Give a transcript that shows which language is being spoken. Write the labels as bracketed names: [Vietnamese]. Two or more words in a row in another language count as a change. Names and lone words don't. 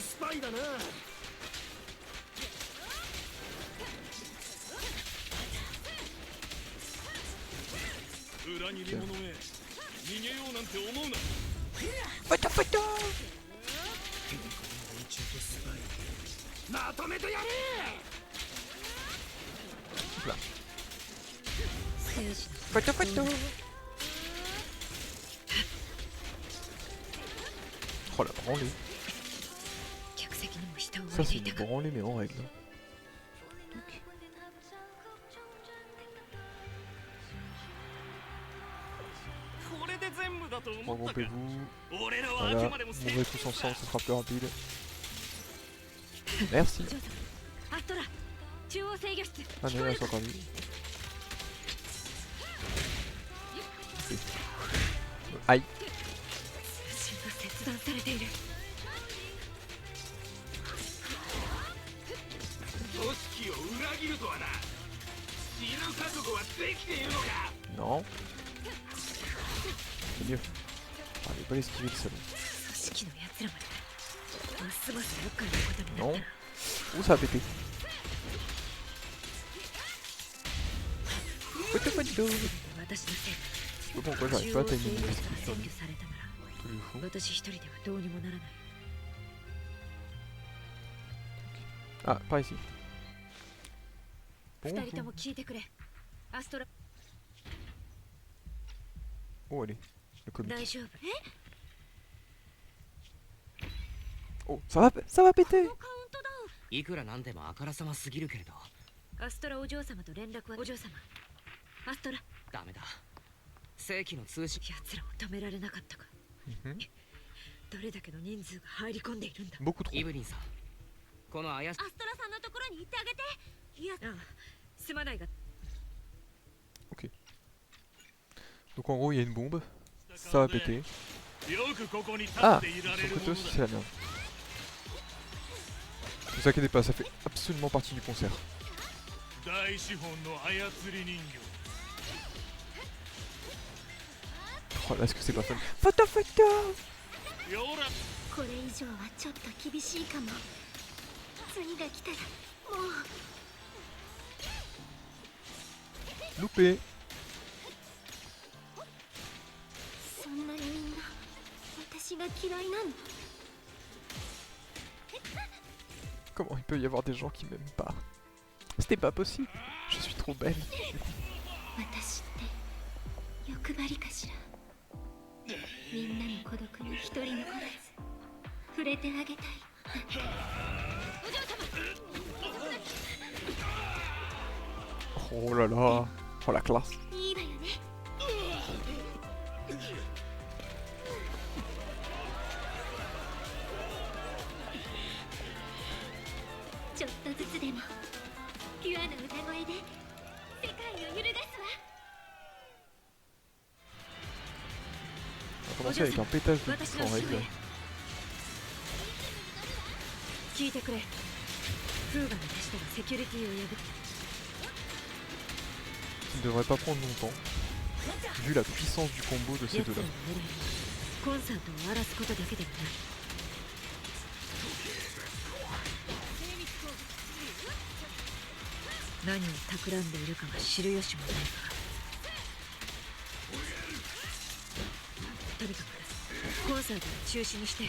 [Japanese] 裏切り者め、逃げようなんて思うな。ファイトファイト。まとめてやれ。 [French] Là. [Japanese] ステージ [French] Photo photo. Oh la branlée. [Japanese] 客席にも人を [French] Ça [Japanese] 置い [French] c'est [Japanese] てい [French] une [Japanese] たか [French] branlée mais en règle. Ok. Regroupez-vous. Voilà, mourrez tous ensemble, ce sera plus rapide. Merci. [Japanese] アストラ中央制御室 [French] Ah non, là c'est encore lui. Aïe. [Japanese] 通信が切断されている組織を裏切るとはな。死ぬ覚悟はできているのか。 [French] Non. C'est mieux. Ah, je vais pas l'esquiver le salaud. [Japanese] 組織の奴らまでますます厄介なことにな [French] Non. [Japanese] ったな [French] Ouh, ça a pété. Photo photo. [Japanese] 私のせい [French] Je sais pas pourquoi j'arrive pas à timer mes esquives sur lui. [Japanese] 占拠されたなら [French] Tout le fou. [Japanese] 私一人ではどうにもならない [French] Ah, par ici. [Japanese] 二人と [French] Bonjour. [Japanese] も聞いてくれアストラ [French] Oh, allez. Le comique. [Japanese] 大丈夫 [French] Oh, ça va péter. [Japanese] いくらなんでもあからさますぎるけれど。アストラお嬢様と連絡はお嬢様。アストラ。ダメだ。正規の通信。奴らを止められなかったか。どれだけの人数が入り込んでいるんだ。 [French] Beaucoup trop. [Japanese] イブリンさん。この怪しい。アストラさんのところに行ってあげて。いや、すまないが。 [French] Ok. Donc en gros il y a une bombe, ça va péter. Ah, de son côté aussi c'est la merde. Ne vous inquiétez pas, ça fait absolument partie du concert. Oh là, est-ce que c'est pas fun? Photo photo! [Japanese] これ以上はちょっと厳しいかも。次が来たらもう。 [French] Loupé! [Japanese] そんなにみんな私が嫌いなの？ [French] Comment il peut y avoir des gens qui m'aiment pas? C'était pas possible. Je suis trop belle. [Japanese] 私って欲張りかしら。みんなの孤独に一人残らず触れてあげたい。お嬢様。 [French] Oh là là! Oh la classe! [Japanese] いいわよね。ちょっとずつでもピュアな歌声で世界を揺るがすわ。 [French] On va commencer avec un pétage de bouche en règle. [Japanese] 聞いてくれ。フーガの手下がセキュリティを破って。 [French] Qui ne devrait pas prendre longtemps, vu la puissance du combo de ces deux-là. [Japanese] コンサートを荒らすことだけではない。何を企んでいるかは知る由もないが。とにかくコンサートを中止にして、